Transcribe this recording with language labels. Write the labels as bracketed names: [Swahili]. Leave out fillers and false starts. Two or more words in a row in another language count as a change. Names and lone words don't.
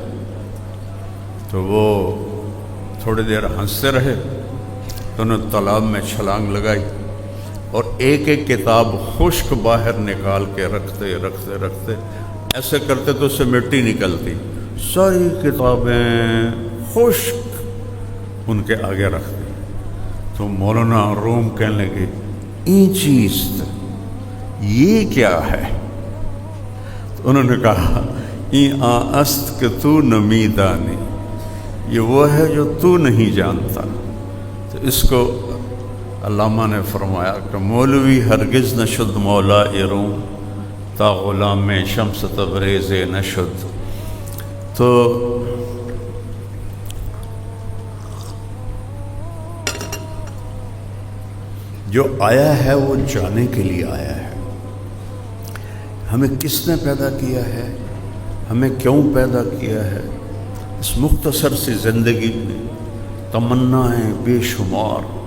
[Urdu] تو وہ تھوڑی دیر ہنستے رہے، تو انہوں نے تالاب میں چھلانگ لگائی اور ایک ایک کتاب خشک باہر نکال کے رکھتے رکھتے رکھتے ایسے کرتے تو اس سے مٹی نکلتی، ساری کتابیں خشک ان کے آگے رکھ دی۔ تو مولانا روم کہنے لگے [Persian] این چیز [Urdu] یہ کیا ہے؟ تو انہوں نے کہا [Persian] این است کہ تو نمی دانی، [Urdu] یہ وہ ہے جو تو نہیں جانتا۔ تو اس کو علامہ نے فرمایا کہ [Persian] مولوی ہرگز نشد مولا روم تا غلام شمس تبریز نشد۔ [Urdu] تو جو آیا ہے وہ جانے کے لیے آیا ہے۔ ہمیں کس نے پیدا کیا ہے، ہمیں کیوں پیدا کیا ہے، اس مختصر سی زندگی میں تمنائیں بے شمار،